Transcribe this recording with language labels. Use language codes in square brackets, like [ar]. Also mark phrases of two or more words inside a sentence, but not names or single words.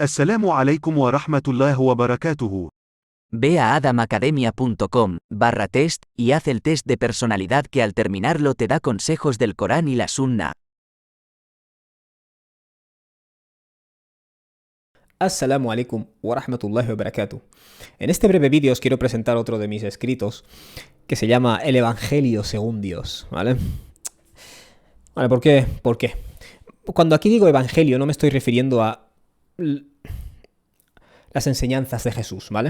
[ar] السلام عليكم ورحمة الله وبركاته. [es] Ve a adamacademia.com/test y haz el test de personalidad que al terminarlo te da consejos del Corán y la Sunna. [ar] السلام عليكم ورحمة الله وبركاته. [es] En este breve vídeo os quiero presentar otro de mis escritos que se llama El Evangelio según Dios, ¿vale? Vale, ¿por qué? ¿Por qué? Cuando aquí digo Evangelio no me estoy refiriendo a las enseñanzas de Jesús, ¿vale?